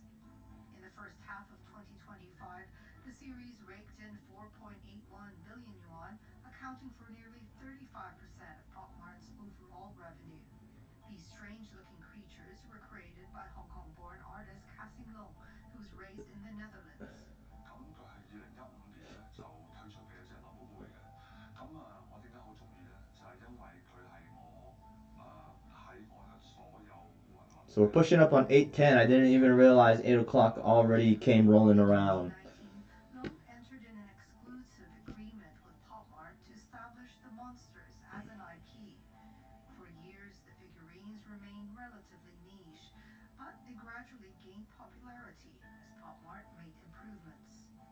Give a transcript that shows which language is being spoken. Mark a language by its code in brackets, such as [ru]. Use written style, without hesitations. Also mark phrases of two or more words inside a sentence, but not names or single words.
[en] In the first half of 2025, the series raked in 4.81 billion yuan, accounting for nearly 35% of Pop Mart's overall revenue. These strange-looking creatures were created by Hong Kong-born artist Cassie Long, who was raised in the Netherlands. [yue] 咁佢係2015年咧就推出嘅一隻 [en] So we're pushing up on 8:10. I didn't even realize 8 o'clock already came rolling around. In 2019, Long entered in an exclusive agreement with Pop Mart to establish the Monsters as an IP. For years, the figurines remained relatively niche, but they gradually gained popularity as Pop Mart made improvements.